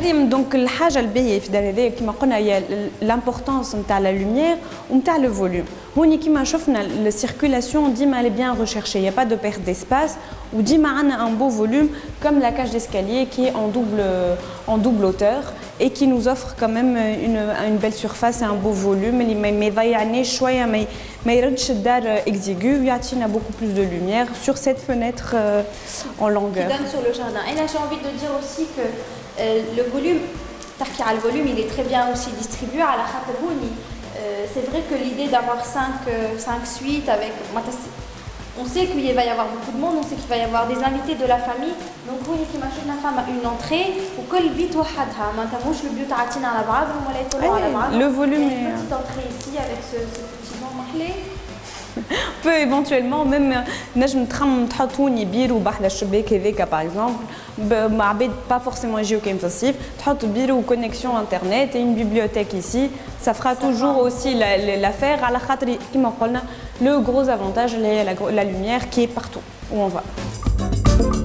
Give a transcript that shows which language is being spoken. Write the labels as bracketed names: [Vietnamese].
[Arabic] Donc الحاجة الباهية في الدار هذايا كما قلنا هي [French] l'importance [Arabic] نتاع [French] la lumière [Arabic] ونتاع [French] le volume. [Arabic] هوني كما شفنا [French] la circulation ديما elle est bien recherchée, il n'y a pas de perte d'espace [Arabic] وديما عندنا [French] un beau volume comme la cage d'escalier qui est en double hauteur et qui nous offre quand même une belle surface et un beau volume [Arabic] اللي ما يضيعناش شوية ما يردش الدار [French] exigu [Arabic] ويعطينا [French] beaucoup plus de lumière sur cette fenêtre en longueur. Qui donne sur le jardin. Et là j'ai envie de dire aussi que le volume [Arabic] تحكي على الفوليوم [French] il est très bien aussi distribué [Arabic] على خاطر هوني [French] c'est vrai que l'idée d'avoir 5 suites avec on sait qu'il va y avoir beaucoup de monde, on sait qu'il va y avoir des invités de la famille. [Arabic] Donc هوني كيما شفنا فما [French] une entrée [Arabic] وكل بيت وحدها معناتها مش البيوت عاطين على بعضهم ولا يطلعوا على بعضهم. [French] Le volume est une petite entrée ici avec ce petit banc محلي. peut éventuellement même [Arabic] نجم تحطوني بيرو بحذا الشباك هذاك [French] par exemple [Arabic] مع عباد [French] pas forcément [Arabic] يجيو كاين في الصيف تحط بيرو [French] connexion internet et une bibliothèque ici ça fera toujours aussi l'affaire [Arabic] على خاطر كما قلنا [French] le gros avantage [Arabic] اللي هي [French] la lumière qui est partout où on va.